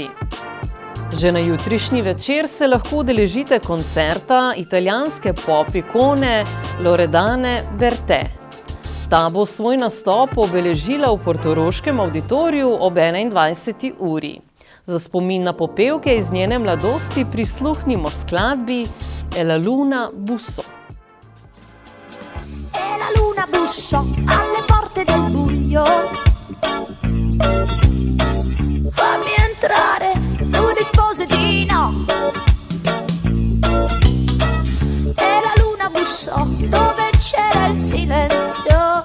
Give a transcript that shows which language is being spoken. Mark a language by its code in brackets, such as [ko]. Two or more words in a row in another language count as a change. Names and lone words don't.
[sl] Že na jutrišnji večer se lahko udeležite koncerta italijanske pop ikone Loredane Bertè. Ta bo svoj nastop obeležila v portoroškem avditoriju ob 21. uri. Za spomin na popevke iz njene mladosti prisluhnimo skladbi E la luna bussò. [it] E la luna bussò alle porte del buio. Fammi entrare, lui rispose di no. E la luna bussò dove c'era il silenzio.